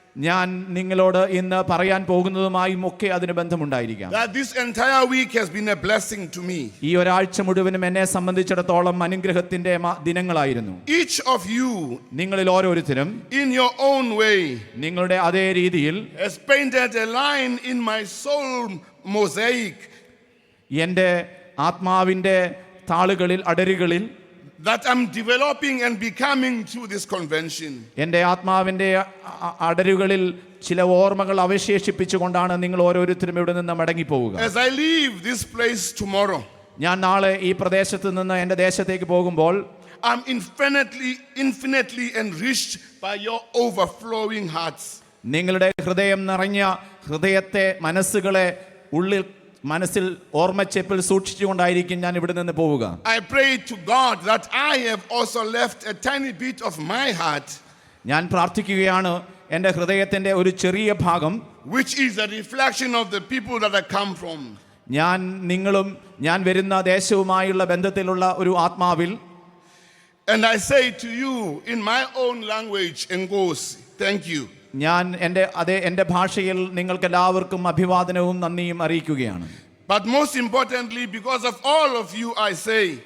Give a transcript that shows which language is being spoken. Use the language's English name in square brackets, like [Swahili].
[Malayalam] ഞാൻ നിങ്ങളോട് ഇന്ന് പറയാൻ പോകുന്നതുമായും ഒക്കെ അതിന് ബന്ധമുണ്ടായിരിക്കാം. [English] That this entire week has been a blessing to me. [Malayalam] ഈ ഒരാഴ്ച മുഴുവനും എന്നെ സംബന്ധിച്ചിടത്തോളം അനുഗ്രഹത്തിന്റെ ദിനങ്ങളായിരുന്നു. [English] Each of you, [Malayalam] നിങ്ങളിൽ ഓരോരുത്തരും [English] in your own way, [Malayalam] നിങ്ങളുടെ അതേ രീതിയിൽ [English] has painted a line in my soul mosaic. [Malayalam] എൻ്റെ ആത്മാവിന്റെ താളുകളിൽ അടരുകളിൽ [English] that I'm developing and becoming through this convention. [Malayalam] എൻ്റെ ആത്മാവിന്റെ അടരുകളിൽ ചില ഓർമ്മകൾ അവശേഷിപ്പിച്ചുകൊണ്ടാണ് നിങ്ങൾ ഓരോരുത്തരും ഇവിടെ നിന്ന് മടങ്ങി പോവുക. [English] As I leave this place tomorrow, [Malayalam] ഞാൻ നാളെ ഈ പ്രദേശത്ത് നിന്ന് എൻ്റെ ദേശത്തേക്ക് പോകുമ്പോൾ [English] I'm infinitely enriched by your overflowing hearts. [Malayalam] നിങ്ങളുടെ ഹൃദയം നിറഞ്ഞ ഹൃദയത്തെ മനസ്സുകളെ ഉള്ളിൽ മനസ്സിൽ ഓർമ്മച്ചെപ്പിൽ സൂക്ഷിച്ചുകൊണ്ടായിരിക്കും ഞാൻ ഇവിടെ നിന്ന് പോവുക. [English] I pray to God that I have also left a tiny bit of my heart, [Malayalam] ഞാൻ പ്രാർത്ഥിക്കുകയാണ് എൻ്റെ ഹൃദയത്തിൻ്റെ ഒരു ചെറിയ ഭാഗം, [English] which is a reflection of the people that I come from. [Malayalam] ഞാൻ നിങ്ങളും ഞാൻ വരുന്ന ദേശവുമായുള്ള ബന്ധത്തിലുള്ള ഒരു ആത്മാവിൽ. [English] And I say to you in my own language, Ngosi, thank you. [Malayalam] ഞാൻ എൻ്റെ ഭാഷയിൽ നിങ്ങൾക്ക് എല്ലാവർക്കും അഭിവാദനവും നന്ദിയും അറിയിക്കുകയാണ്. [English] But most importantly, because of all of you, I say,